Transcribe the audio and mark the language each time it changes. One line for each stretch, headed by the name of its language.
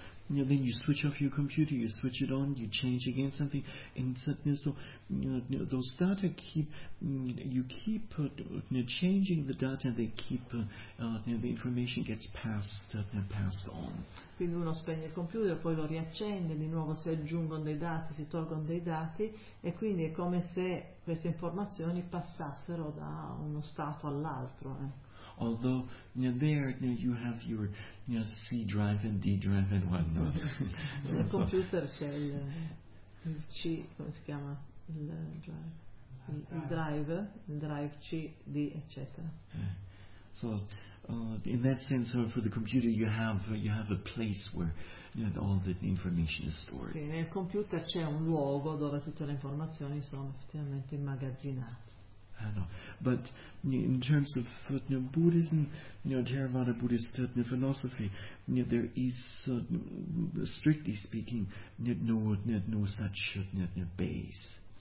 English: You know, then you switch off your computer, you switch it on, you change again something, and so those data keep changing the data, and they keep the information gets passed on.
Italian: Quindi uno spegne il computer, poi lo riaccende, di nuovo si aggiungono dei dati, si tolgono dei dati, e quindi è come se queste informazioni passassero da uno stato all'altro.
English: Although you have your C drive and D drive and whatnot.
Italian: Nel computer c'è il C, come si chiama? Il drive C, D, eccetera.
English: Okay. So in that sense, so for the computer you have a place where all the information is stored.
Italian: Sì, nel computer c'è un luogo dove tutte le informazioni sono effettivamente immagazzinate.
English: I know, but in terms of Buddhism, Theravada Buddhist philosophy, there is, strictly speaking, no such base.